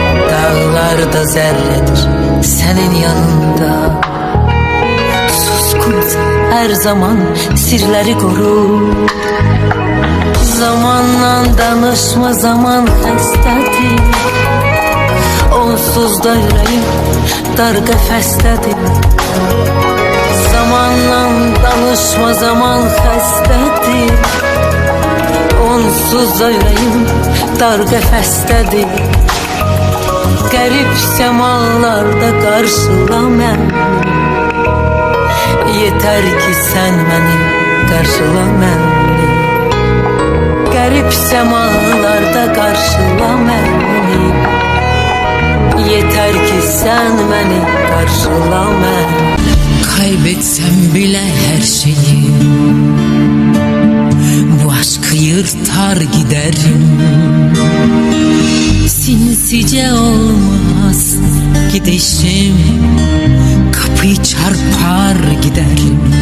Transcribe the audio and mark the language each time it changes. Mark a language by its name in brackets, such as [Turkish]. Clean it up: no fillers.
[Turkish] Dağlarda zerredir senin yanında. Suskunsan her zaman sirleri koru. Zamanla danışma, zaman hastadır. [Azerbaijani] Onsuz da yüreğim dar qəfəsdədir. Zamanla danışma, zaman xəstədir. Onsuz da yüreğim dar qəfəsdədir. Qərib səmalarda qarşıla məni. Yetər ki sən məni qarşıla məni. Qərib səmalarda qarşıla məni. [Turkish] Yeter ki sen beni karşıla məni. Kaybetsem bile her şeyi, bu aşkı yırtar giderim. Sinsice olmaz gidişim, kapıyı çarpar giderim.